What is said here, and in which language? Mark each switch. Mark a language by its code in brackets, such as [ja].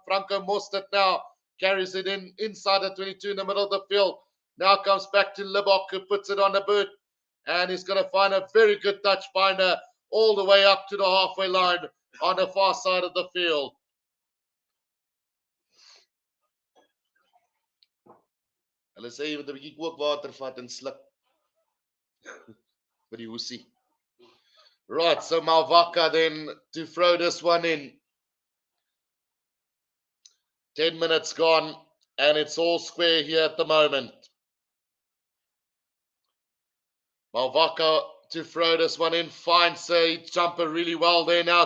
[en] Franco Mostert now carries it inside the 22 in the middle of the field. Now comes back to Libbok, who puts it on the boot, and he's going to find a very good touch finder all the way up to the halfway line on the far side of the field. [af] Hulle sê jy moet 'n bietjie kookwater vat en sluk vir die hoesie. [en] Right, so Malvaka then to throw this one in. 10 minutes gone, and it's all square here at the moment. Malvaka to throw this one in, finds a jumper really well there now.